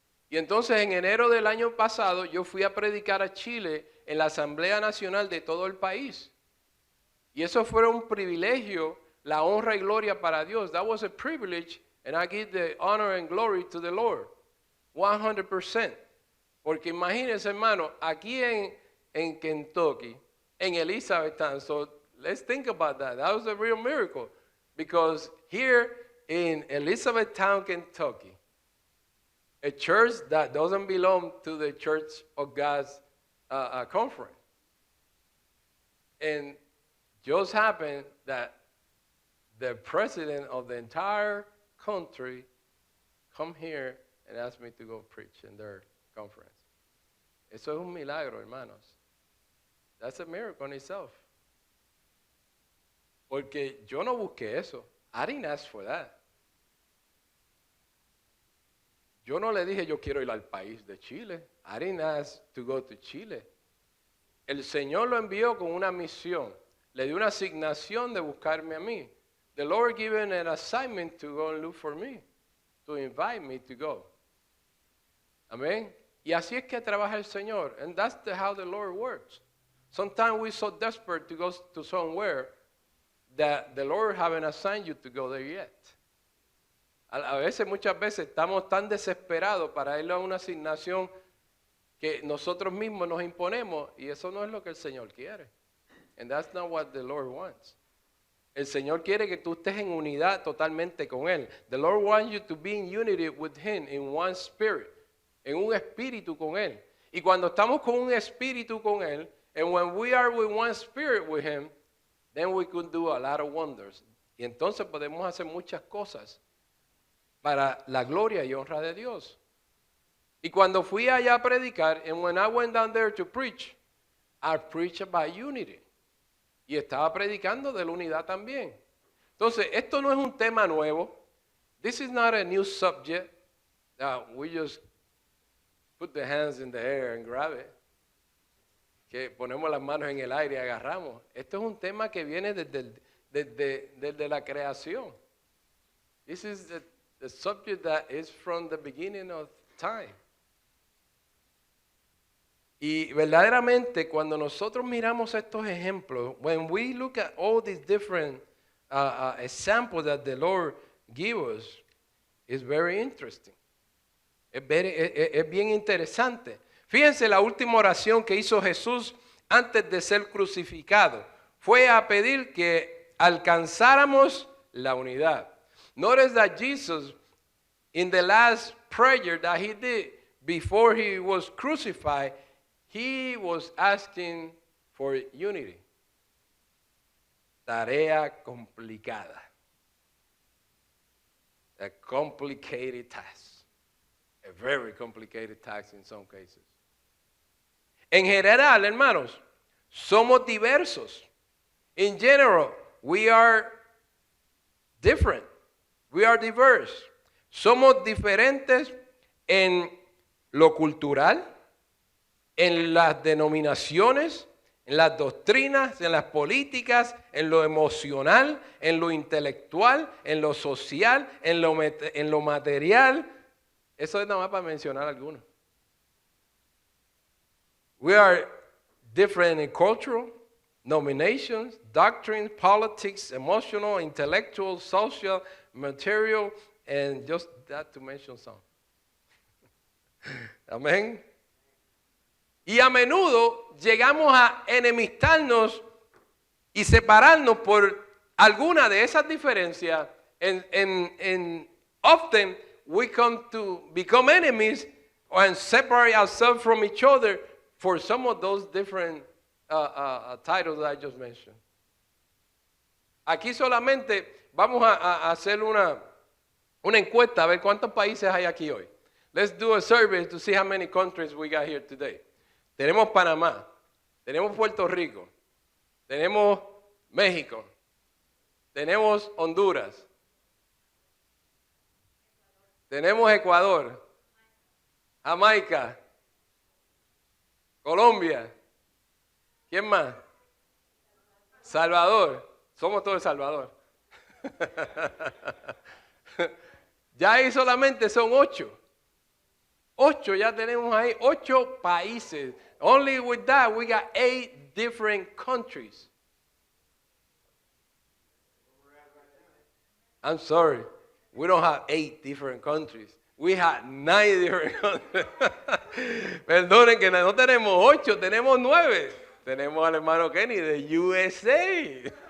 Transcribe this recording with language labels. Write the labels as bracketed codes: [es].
[es] Y entonces en enero del año pasado yo fui a predicar a Chile en la Asamblea Nacional de todo el país. Y eso fue un privilegio, la honra y gloria para Dios. [en] That was a privilege, and I give the honor and glory to the Lord. [es] 100%. Porque imagínense, hermano, aquí en Kentucky, en Elizabethtown, [en] so let's think about that. That was a real miracle. Because here in Elizabethtown, Kentucky, a church that doesn't belong to the Church of God's conference. And just happened that the president of the entire country come here and asked me to go preach in their conference. [es] Eso es un milagro, hermanos. [en] That's a miracle in itself. [es] Porque yo no busqué eso. [en] I didn't ask for that. [es] Yo no le dije yo quiero ir al país de Chile. [en] I didn't ask to go to Chile. [es] El Señor lo envió con una misión. Le dio una asignación de buscarme a mí. [en] The Lord given an assignment to go and look for me. To invite me to go. Amén. [es] Y así es que trabaja el Señor. [en] And that's how the Lord works. Sometimes we're so desperate to go to somewhere that the Lord haven't assigned you to go there yet. [es] A veces, muchas veces, estamos tan desesperados para ir a una asignación que nosotros mismos nos imponemos, y eso no es lo que el Señor quiere. [en] And that's not what the Lord wants. [es] El Señor quiere que tú estés en unidad totalmente con Él. [en] The Lord wants you to be in unity with Him, in one spirit, [es] en un espíritu con Él. Y cuando estamos con un espíritu con Él, [en] and when we are with one spirit with Him, then we can do a lot of wonders. [es] Y entonces podemos hacer muchas cosas para la gloria y honra de Dios. Y cuando fui allá a predicar, [en] and when I went down there to preach, I preached about unity. [es] Y estaba predicando de la unidad también. Entonces, esto no es un tema nuevo. [en] This is not a new subject that we just put the hands in the air and grab it. [es] Que ponemos las manos en el aire y agarramos. Esto es un tema que viene desde la creación. [en] This is the subject that is from the beginning of time. [es] Y verdaderamente cuando nosotros miramos estos ejemplos, [en] when we look at all these different examples that the Lord gives us, it's very interesting. [es] Es bien interesante. Fíjense la última oración que hizo Jesús antes de ser crucificado. Fue a pedir que alcanzáramos la unidad. [en] Notice that Jesus, in the last prayer that he did before he was crucified, he was asking for unity. [es] Tarea complicada. [en] A complicated task. A very complicated task in some cases. [es] En general, hermanos, somos diversos. [en] In general, we are different. We are diverse. [es] Somos diferentes en lo cultural, en las denominaciones, en las doctrinas, en las políticas, en lo emocional, en lo intelectual, en lo social, en lo material. Eso es nada más para mencionar algunos. [en] We are different in cultural, nominations, doctrines, politics, emotional, intellectual, social, material, and just that to mention some. [es] Amén. Y a menudo llegamos a enemistarnos y separarnos por alguna de esas diferencias. [en] And often we come to become enemies and separate ourselves from each other for some of those different titles that I just mentioned. [es] Aquí solamente vamos a hacer una encuesta a ver cuántos países hay aquí hoy. [en] Let's do a survey to see how many countries we got here today. [es] Tenemos Panamá, tenemos Puerto Rico, tenemos México, tenemos Honduras, tenemos Ecuador, Jamaica, Colombia. ¿Quién más? Salvador. Somos todos El Salvador. Ya ahí solamente son 8. 8 ya tenemos ahí, 8 países. [en] Only with that we got 8 different countries. I'm sorry, we don't have 8 different countries. We have 9 different countries. [es] Perdonen que no tenemos 8, tenemos 9. Tenemos al hermano Kenny de USA.